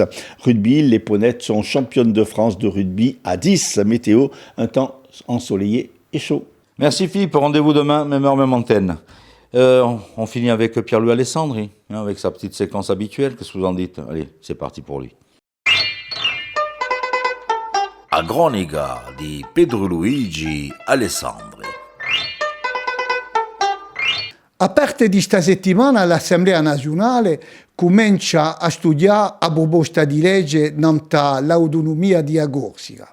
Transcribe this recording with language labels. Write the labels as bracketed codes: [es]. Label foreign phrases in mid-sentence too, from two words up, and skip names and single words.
[fr] Rugby, les Ponettes sont championnes de France de rugby à 10. Météo, un temps ensoleillé et chaud. Merci Philippe, rendez-vous demain, même heure, même antenne. On finit avec Pierre-Louis Alessandri, avec sa petite séquence habituelle. Qu'est-ce que vous en dites? Allez, c'est parti pour lui. [co] a Gronica di Pedro Luigi Alessandri. A parte di sta settimana l'Assemblea nazionale comincia a studiare la proposta di legge nanta l'autonomia di Corsica.